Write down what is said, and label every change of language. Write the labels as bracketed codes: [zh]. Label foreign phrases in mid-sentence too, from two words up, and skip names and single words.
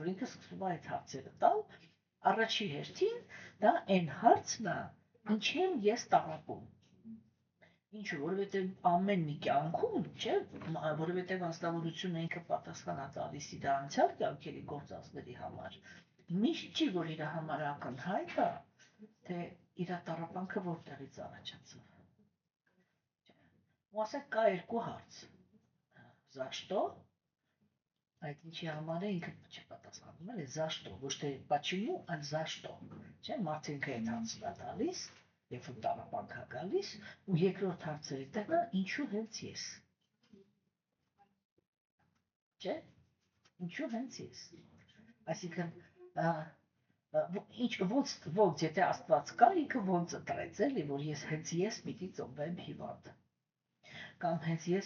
[hy] որ ինքը սկսում է այդ հարցերը տալ, առաջի հերթին դա այն հարցն է, ինչ եմ ես տառապում։ Ինչու, որովհետև ամեն մի կյանքում, չէ, որովհետև ազնվորությունը ինքը պատասխան է տալիս իր անցյալ կյանքերի գործածների համար, միշտ չի, որ իր համար ակնհայտ է, թե իր տառապանքը որտեղից առաջացավ։ Ու ասենք կա երկու հարց. [ru] За что? [hy] Այդ ինչի համար է ինքը չպատասխանում է, [ru] за что, [hy] ոչ թե почему, այլ [ru] за что։ [hy] Չէ, մարդը ինքը այդ հարցն է տալիս, երբ որ տառապանք է գալիս, ու երկրորդ հարցերի տեղը ինչու հենց ես։ Չէ, ինչու հենց ես։ Այսինքն ոնց եթե Աստված կա, ինքը ոնց ընտրեց, էլի, որ հենց ես պիտի ծնվեմ հիվանդ, կամ հենց ես